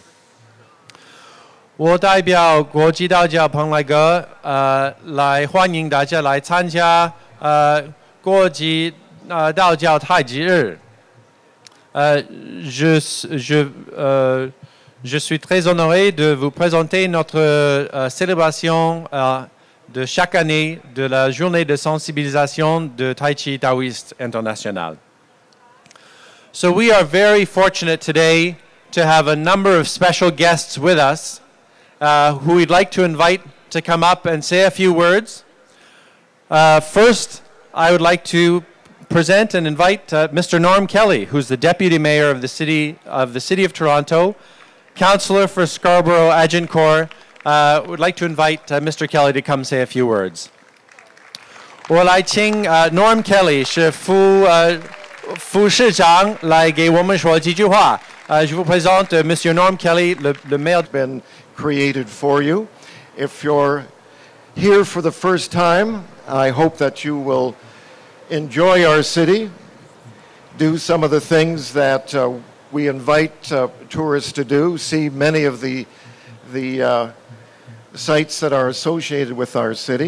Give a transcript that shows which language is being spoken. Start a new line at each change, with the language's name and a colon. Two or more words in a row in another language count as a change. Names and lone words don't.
Chinese: 我代表国际道教蓬莱阁来欢迎大家来参加国际道教太极日。
French: Je suis très honoré de vous présenter notre célébration de chaque année de la journée de sensibilisation de Tai Chi Taoiste International.
English: So we are very fortunate today to have a number of special guests with us who we'd like to invite to come up and say a few words. First, I would like to present and invite Mr. Norm Kelly, who's the Deputy Mayor of the City of Toronto, Councillor for Scarborough Agincourt. Would like to invite Mr. Kelly to come say a few words.
Chinese: 我来请 Norm Kelly 是副市长来给我们说几句话。
French: Je vous présente Monsieur Norm Kelly, le maire.
English: Been created for you. If you're here for the first time, I hope that you will enjoy our city, do some of the things that we invite tourists to do, see many of the sites that are associated with our city.